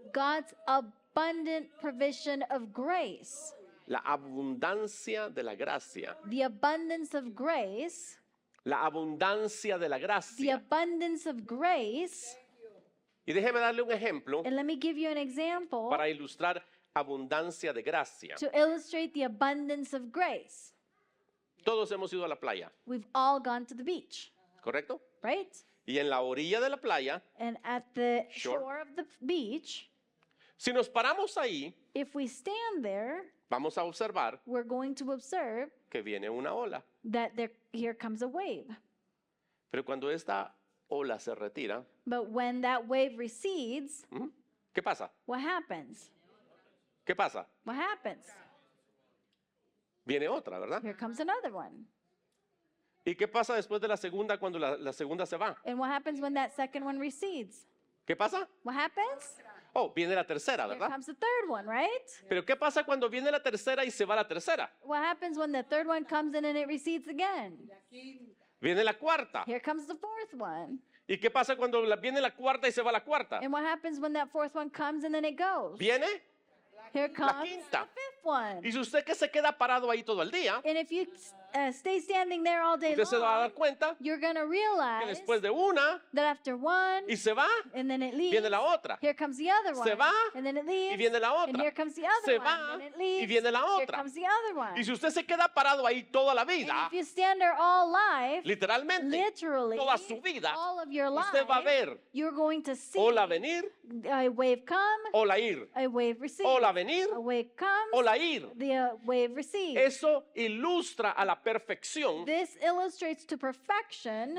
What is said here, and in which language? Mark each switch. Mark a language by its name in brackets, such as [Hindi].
[English] God's abundant provision of grace. [Spanish] La abundancia de la gracia. [English] The abundance of grace. [Spanish] La abundancia de la [English] The [Spanish] gracia. [English] abundance of grace. [Spanish] Y déjeme darle un ejemplo [English] And let me give you an example [Spanish] para ilustrar abundancia de gracia. [English] to illustrate the abundance of grace. [Spanish] Todos hemos ido a la playa, [English] We've all gone to the beach, [Spanish] ¿correcto? [English] right? [Spanish] Y en la orilla de la playa, [English] And at the Sure. shore of the beach, [Spanish] si nos paramos ahí, [English] if we stand there, [Spanish] vamos a observar [English] we're going to observe [Spanish] que viene una ola. [English] that here comes a wave. [Spanish] Pero cuando esta ola se retira, [English] But when that wave recedes, [Spanish] ¿qué pasa? [English] what happens? [Spanish] ¿Qué pasa? [English] What happens? [Spanish] Viene otra, ¿verdad? [English] Here comes another one. [Spanish] ¿Y qué pasa después de la segunda cuando la segunda se va? [English] And what happens when that second one recedes? [Spanish] ¿Qué pasa? [English] What happens? [Spanish] Oh, viene la tercera, [English] Here [Spanish] ¿verdad? [English] comes the third one, right? [Spanish] Pero ¿qué pasa cuando viene la tercera y se va la tercera? [English] What happens when the third one comes in and it recedes again? [Spanish] Viene la cuarta. [English] Here comes the fourth one. [Spanish] ¿Y qué pasa cuando viene la cuarta y se va la cuarta? [English] And what happens when that fourth one comes and then it goes? [Spanish] Viene. [English] Here comes the [Spanish] quinta. [English] fifth one. [Spanish] Y si usted que se queda parado ahí todo el día, [English] And if you stay standing there all day [Spanish] usted se va a dar [English] long, [Spanish] cuenta [English] you're going to [Spanish] que [English] realize [Spanish] después de una [English] that after one, [Spanish] y se va, [English] and then it leaves, [Spanish] viene la otra. [English] here comes the other one, [Spanish] Se va [English] and then it leaves, [Spanish] y viene la [English] and [Spanish] otra. [English] here comes the other [Spanish] Se [English] and then it [Spanish] y [English] leaves, [Spanish] viene la [English] here [Spanish] otra. [English] comes the other one. [Spanish] Y si usted se queda parado ahí toda la [English] And [Spanish] vida, [English] if you stand there all life, [Spanish] literalmente, [English] literally, [Spanish] toda su vida, [English] all of your life, [Spanish] usted va a ver [English] you're going to see [Spanish] ola venir, [English] a wave come, [Spanish] ola ir, [English] a wave recede, [Spanish] ola venir, [English] a wave comes, [Spanish] ola ir. [English] the wave recedes. [Spanish] Eso ilustra a la perfección [English] This illustrates to perfection